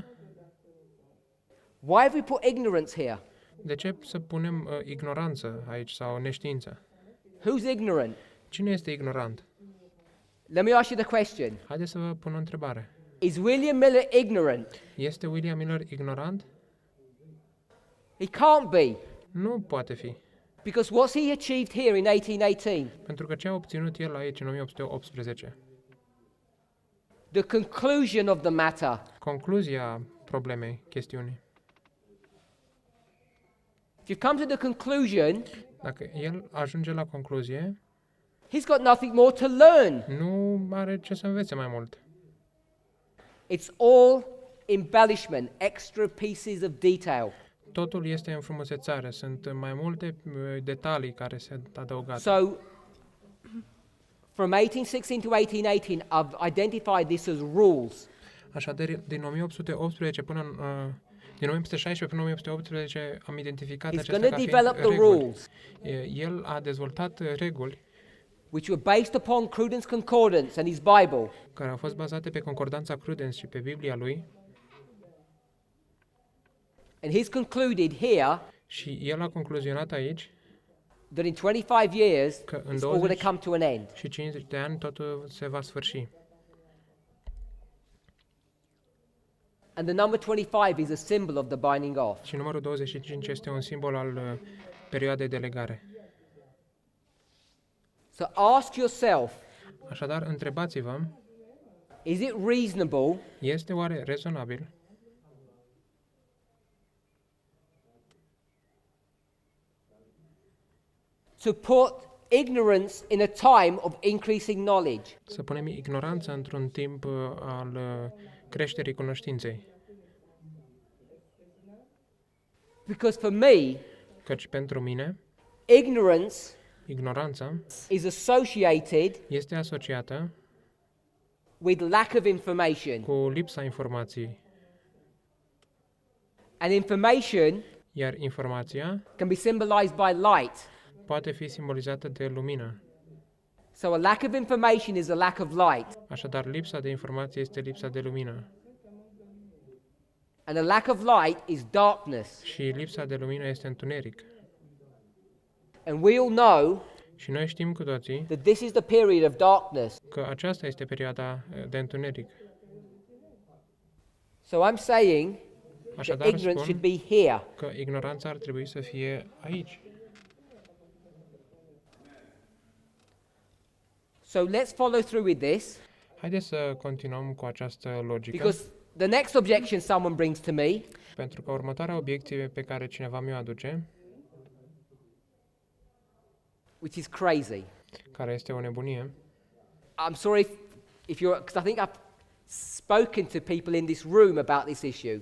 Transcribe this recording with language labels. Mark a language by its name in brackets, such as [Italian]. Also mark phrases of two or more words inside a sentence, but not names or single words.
[English] why have we put ignorance here? [Romanian] de ce să punem ignoranță aici sau neștiință? [English] Who's ignorant? [Romanian] Cine este ignorant? [English] Let me ask you the question. [Romanian] Haideți să vă pun o întrebare. [English] Is William Miller ignorant? [Romanian] Este William Miller ignorant? [English] He can't be, [Romanian] Nu poate fi. [English] because what's he achieved here in 1818? [Romanian] Pentru că ce a obținut el aici în 1818? [English] The conclusion of the matter. [Romanian] Concluzia problemei, chestiunii. [English] If you come to the conclusion, [Romanian] Dacă el ajunge la concluzie, [English] he's got nothing more to learn. [Romanian] nu are ce să învețe mai mult. [English] It's all embellishment, extra pieces of detail. [Romanian] Totul este înfrumusețare, sunt mai multe detalii care se adăugate. [English] So, from 1816 to 1818, I've identified this as rules. [Romanian] Așadar, din 1818 până în, din 1916 până în 1818 am identificat [English] He's [Romanian] acestea [English] going [Romanian] ca [English] to [Romanian] fiind [English] develop the [Romanian] reguli. [English] rules, [Romanian] El a dezvoltat reguli [English] which were based upon Cruden's Concordance and his Bible. [Romanian] care au fost bazate pe concordanța Crudens și pe Biblia lui [English] And he's concluded here [Romanian] și el a concluzionat aici [English] that in 25 years, [Romanian] că în [English] it's all going to [Romanian] 20 [English] come to an end. [Romanian] și 50 de ani totul se va sfârși. [English] And the number 25 is a symbol of the binding off. [Romanian] Și numărul 25 este un simbol al perioadei de legare. [English] So ask yourself, [Romanian] Așadar, întrebați-vă, [English] is it reasonable [Romanian] este oare rezonabil [English] to put ignorance in a time of increasing knowledge? [Romanian] să punem ignoranță într-un timp al creșterii cunoștinței? [English] Because for me, [Romanian] Căci pentru mine, [English] ignorance [Romanian] ignoranța [English] is associated [Romanian] este asociată [English] with lack of information. [Romanian] cu lipsa informației, [English] And information [Romanian] iar informația [English] can be symbolized by light. [Romanian] poate fi simbolizată de lumină. [English] So a lack of information is a lack of light. [Romanian] Așadar, lipsa de informație este lipsa de lumină [English] And a lack of light is darkness. [Romanian] și lipsa de lumină este întuneric. [English] And we all know [Romanian] Și noi știm cu toții [English] that this is the period of darkness. [Romanian] că aceasta este perioada de întuneric. [English] So I'm saying that [Romanian] Așadar, [English] ignorance should [Romanian] spun [English] be here. [Romanian] că ignoranța ar trebui să fie aici. [English] So let's follow through with this, [Romanian] Haideți să continuăm cu această logică, [English] because the next objection someone brings to me [Romanian] pentru că următoarea obiecție pe care cineva mi-o aduce, [English] which is crazy. [Romanian] care este o nebunie, [English] I'm sorry if you're, because I think I've spoken to people in this room about this issue.